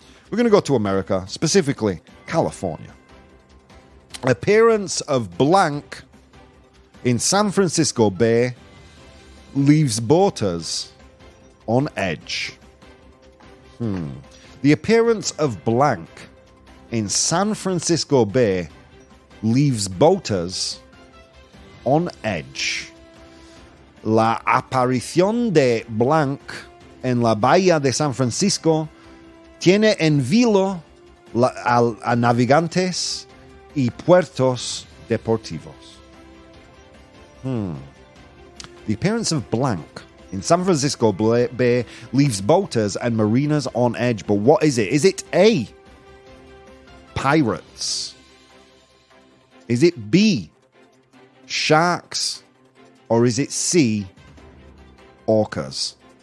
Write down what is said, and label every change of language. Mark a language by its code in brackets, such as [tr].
[en] We're going to go to America, specifically California. Appearance of blank in San Francisco Bay leaves boaters on edge. The appearance of blank in San Francisco Bay leaves boaters on edge. [es] La aparición de blanc en la bahía de San Francisco tiene en vilo a navegantes y puertos deportivos. [en] The appearance of blank in San Francisco Bay leaves boaters and marinas on edge. But what is it? Is it A, pirates? Is it B, sharks? Or is it C, orcas?